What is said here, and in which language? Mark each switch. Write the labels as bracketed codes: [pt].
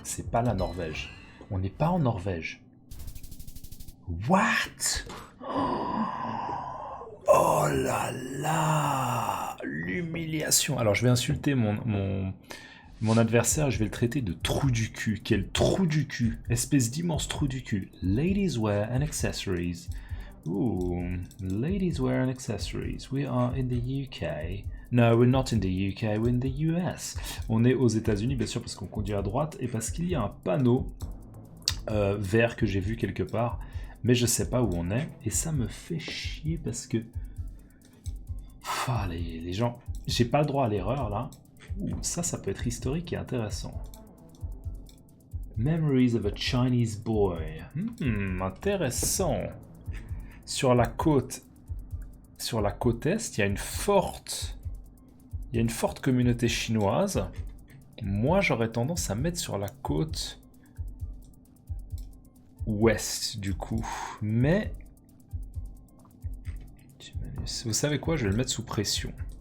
[fr] C'est pas la Norvège. On n'est pas en Norvège. [en] What? [fr] Oh là là! L'humiliation. Alors, je vais insulter mon adversaire, je vais le traiter de trou du cul. Quel trou du cul! Espèce d'immense trou du cul. [en] Ladies wear and accessories. Ooh, ladies wear and accessories. We are in the UK. No, we're not in the UK, we're in the US. [fr] On est aux États-Unis, bien sûr, parce qu'on conduit à droite et parce qu'il y a un panneau vert que j'ai vu quelque part, mais je sais pas où on est, et ça me fait chier parce que les gens, j'ai pas le droit à l'erreur là. Ouh, ça peut être historique et intéressant. [en] Memories of a Chinese boy. [fr] Intéressant. Sur la côte est, il y a une forte communauté chinoise. Moi, j'aurais tendance à mettre sur la côte ouest, du coup. Mais vous savez quoi? Je vais le mettre sous pression.